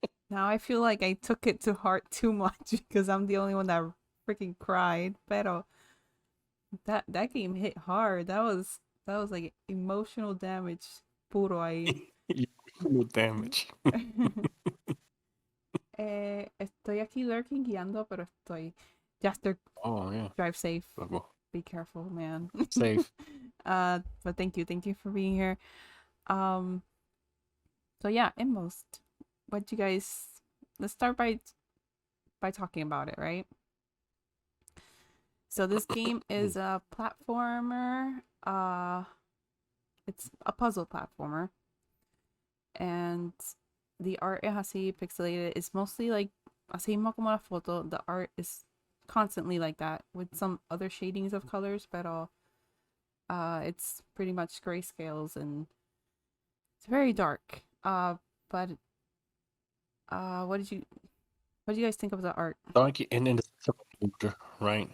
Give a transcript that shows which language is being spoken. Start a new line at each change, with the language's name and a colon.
English: Now I feel like I took it to heart too much because I'm the only one that freaking cried.
Spanish: Pero
English: that game hit hard. That was like emotional damage
Spanish: puro ahí.
English: No damage.
Spanish: Estoy aquí lurking guiando, pero estoy.
English: Jaster, Oh, yeah. drive safe. Go. Be careful, man. Safe. But thank you for being here. Um, so yeah, Inmost. What you guys? Let's start by talking about it, right? So this game is a platformer. It's a puzzle platformer, and the art
Spanish: es así
English: pixelated. It's mostly like
Spanish: así mismo como la foto.
English: The art is constantly like that with some other shadings of colors,
Spanish: pero
English: it's pretty much grayscales and it's very dark. But what did you guys think of the art? Dark and in the right?